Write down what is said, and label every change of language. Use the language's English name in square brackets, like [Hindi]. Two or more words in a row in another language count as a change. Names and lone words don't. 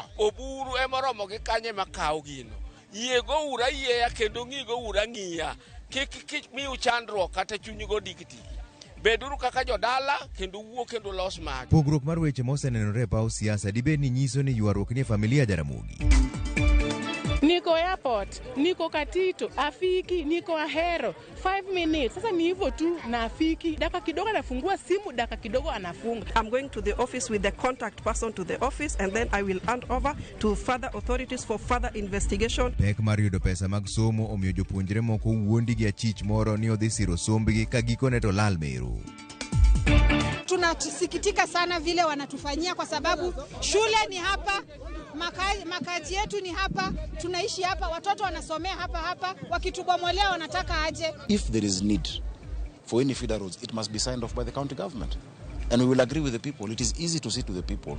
[Luo (Kenya and Tanzania)] Oburu emoromo gi kanye makaw gino. Yiego ura yieya kendo ng'igo ura ng'iya. Kik miu chandruok kata chunygo dikti. Beduru kaka jodala kendo wuo kendo los magi. Pogruok mar weche mosenenore e paw siasa dibed ni nyiso ni ywaruok ni familia Jaramogi. [Swahili] Niko airport, niko Katito, afiki, niko Ahero. [English] 5 minutes. [Swahili] Sasa ni hivyo tu na afiki. Dakika kidogo anafungua simu, dakika kidogo anafunga. [English] I'm going to the office with the contact person to the office and then I will hand over to further authorities for further investigation. [Luo (Kenya and Tanzania)] Pek mar yudo pesa mag somo omiyo jopuonjre moko wuondi gi achich moro ni odhi siro sombgi ka gikone to lal meru. [Swahili] Tunasikitika sana vile wanatufanyia kwa sababu shule ni hapa, makazi yetu ni hapa, tunaishi hapa, watoto wanasomea hapa, wakitubomolea wanataka aje. [English] If there is need for any feeder roads, it must be signed off by the county government. And we will agree with the people. It is easy to sit with the people.